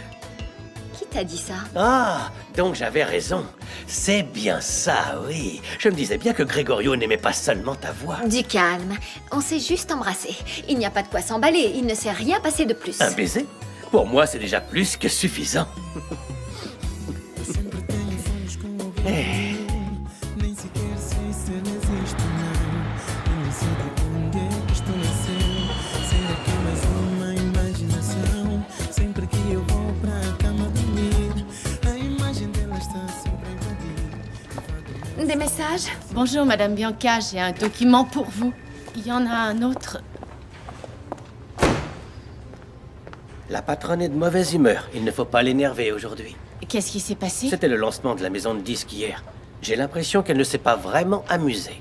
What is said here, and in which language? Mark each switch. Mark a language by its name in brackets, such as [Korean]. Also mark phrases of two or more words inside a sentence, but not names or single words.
[French] Qui t'a dit ça? Ah, donc j'avais raison. C'est bien ça, oui. Je me disais bien que Gregorio n'aimait pas seulement ta voix. Du calme. On s'est juste embrassé. Il n'y a pas de quoi s'emballer. Il ne s'est rien passé de plus. Un baiser? Pour moi, c'est déjà plus que suffisant. Eh. [Portuguese] Nem sequer sei se ele existe ou não. Eu não sei de onde é que isto nasceu. Será que é mais uma imaginação? Sempre que eu vou pra cama dormir, a imagem dela está sempre a invadir. [French] Des messages? Bonjour, Madame Bianca, j'ai un document pour vous. Il y en a un autre. La patronne est de mauvaise humeur. Il ne faut pas l'énerver aujourd'hui. Qu'est-ce qui s'est passé? C'était le lancement de la maison de disques hier. J'ai l'impression qu'elle ne s'est pas vraiment amusée.